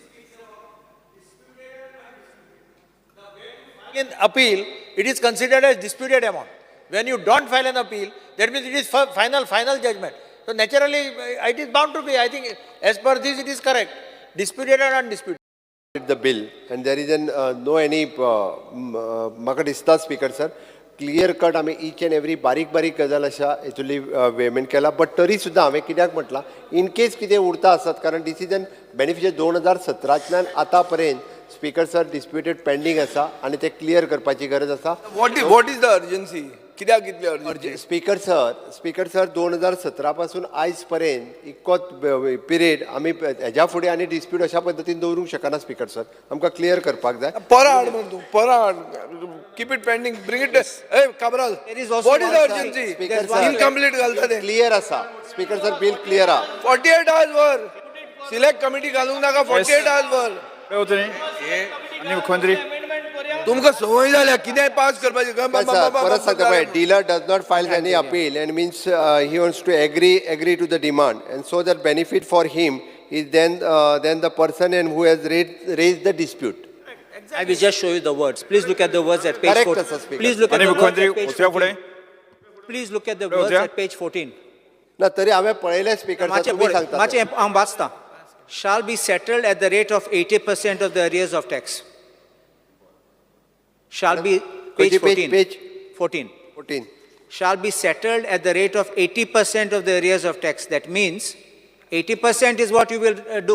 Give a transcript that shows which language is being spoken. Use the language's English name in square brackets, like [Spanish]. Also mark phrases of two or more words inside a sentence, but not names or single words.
[English] In appeal, it is considered as disputed amount. When you don't file an appeal, that means it is final judgment. So naturally, it is bound to be, I think, as per this, it is correct. disputed or undisputed the bill, and there is no any [Konkani] म्हाका दिसता [English] Speaker sir clear cut [Konkani] आमी ईच [English] and every [Konkani] बारीक बारीक गजाल अशा हेतुली वेमेंट केला, बट तरी सुद्दां हांवें कित्याक म्हटलां [English] in case [Konkani] कितें उरता आसत, कारण [English] decision beneficial [Konkani] 2017 आतां पर्यंत [English] Speaker sir disputed pending [Konkani] आसा आनी ते क्लियर करपाची गरज आसा. [English] What is the urgency? [Konkani] कित्याक इतली urgency? [English] Speaker sir [Konkani] 2017 पासून आयज पर्यंत इतकोच पिरियड आमी हेज्या फुडें आनी डिस्प्यूट अशा पद्दतीन दवरूंक शकना [English] Speaker sir, [Konkani] आमकां क्लियर करपाक जाय. परत हाड म्हण तूं, परत हाड. [English] Keep it pending, bring it. Hey, Cabral, what is the urgency? [Konkani] Incomplete घालता ते. क्लियर आसा [English] Speaker sir, bill clear [Konkani] आहा. 48 hours वर सिलेक्ट कमिटी घालूंक नाका. 48 hours वर आणि मुख्यमंत्री तुमकां संवय जाल्या कितेंय पास करपाची. परत सांगता पळय, [English] dealer does not file any appeal and means he wants to agree to the demand, and so that benefit for him is then the person and who has raised the dispute. I will just show you the words. Please look at the words at page Correct, 14. Mr. Speaker. Please look at [Konkani] आणि [English] the words [Konkani] मुख्यमंत्री [English] at page [Konkani] उचल्या पुढे [English] 14. Please look at the words at page 14. [Konkani] ना तरी हांवें पळयलें [English] Speaker sir, [Konkani] तुम्ही सांगता मातशें हांव वाचतां. [English] Shall be settled at the rate of 80% of the arrears of tax. Shall be page 14. page 14. 14. Shall be settled at the rate of 80% of the arrears of tax. That means 80% is what you will do.